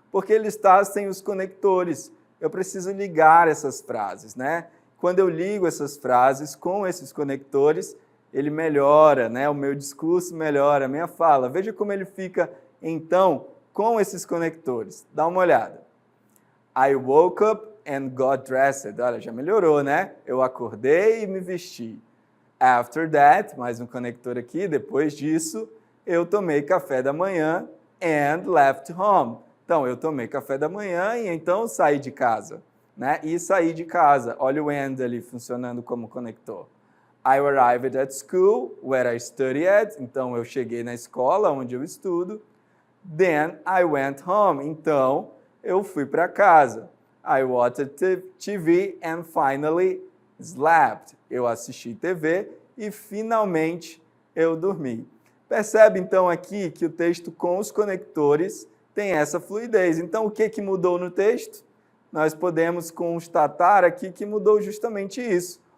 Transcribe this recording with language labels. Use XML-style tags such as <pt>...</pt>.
<pt>Porque ele está sem os conectores. Eu preciso ligar essas frases, né? Quando eu ligo essas frases com esses conectores, ele melhora, né? O meu discurso melhora, a minha fala. Veja como ele fica, então, com esses conectores. Dá uma olhada.</pt> <en>I woke up and got dressed.</en> <pt>Olha, já melhorou, né? Eu acordei e me vesti.</pt> <en>After that,</en> <pt>mais um conector aqui, depois disso, eu tomei café da manhã</pt> <en>and left home.</en> <pt>Então, eu tomei café da manhã e então saí de casa, né? E saí de casa. Olha o and ali funcionando como conector.</pt> <en>I arrived at school, where I studied.</en> <pt>Então, eu cheguei na escola, onde eu estudo.</pt> <en>Then, I went home.</en> <pt>Então, eu fui para casa.</pt> <en>I watched TV and finally slept.</en> <pt>Eu assisti TV e finalmente eu dormi. Percebe, então, aqui que o texto com os conectores tem essa fluidez. Então, o que mudou no texto? Nós podemos constatar aqui que mudou justamente isso.</pt>